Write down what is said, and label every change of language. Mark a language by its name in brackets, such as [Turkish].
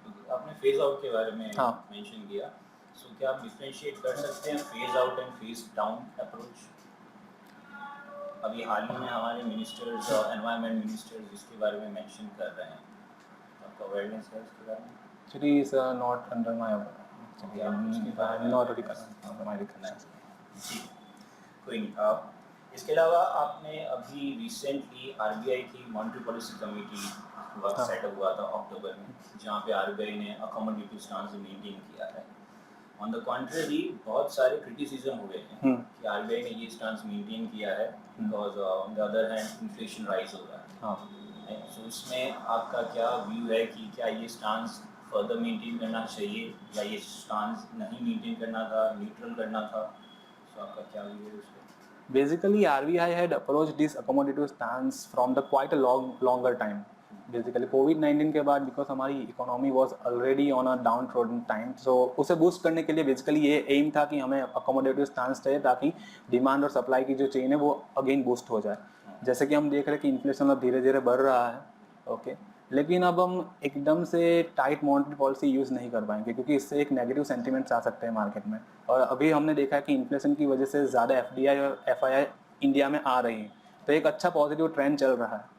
[Hindi] आपने phase out के बारे में हाँ. मेंशन किया, सो क्या आप डिफरेंशिएट कर सकते हैं phase out and phase down approach? अभी हाल ही में हमारे मिनिस्टर्स एनवायरनमेंट मिनिस्टर्स इसके बारे में मेंशन कर रहे हैं, आपका अवेयरनेस है इसके बारे में? [English] Actually, is not under my actually, I'm not really under my recognition. [Hindi] जी, कोई नहीं. इसके अलावा आपने अभी रिसेंटली आरबीआई की monetary policy committee work setup हुआ था अक्टूबर में, जहाँ पे आरबीआई ने अकोमोडेटिव स्टांस मेंटेन किया है. [English] on the contrary [Hindi] बहुत सारे क्रिटिसिज्म हुए हैं कि आरबीआई ने ये स्टांस मेंटेन किया है [English] because on the other hand [Hindi] inflation rise हो रहा है. हाँ. सो इसमें आपका क्या व्यू है कि क्या ये स्टांस फर्दर मेंटेन करना चाहिए या ये स्टांस नहीं मेंटेन करना था, न्यूट्रल करना था? सो आपका क्या व्यू है उस पर? [English] Basically, RBI had approached this accommodative stance from the quite a longer time. [Hindi] Basically, COVID-19 के बाद because हमारी economy [English] was already on a downtrodden time, [Hindi] so उसे boost करने के लिए basically ये aim था कि हमें accommodative stance चाहिए ताकि demand और supply की जो chain है वो again boost हो जाए. जैसे कि हम देख रहे हैं कि inflation अब धीरे धीरे बढ़ रहा है, okay? लेकिन अब हम एकदम से टाइट मॉनेटरी पॉलिसी यूज़ नहीं कर पाएंगे क्योंकि इससे एक नेगेटिव सेंटिमेंट्स आ सकते हैं मार्केट में. और अभी हमने देखा है कि इन्फ्लेशन की वजह से ज़्यादा एफडीआई और एफआईआई इंडिया में आ रही है, तो एक अच्छा पॉजिटिव ट्रेंड चल रहा है.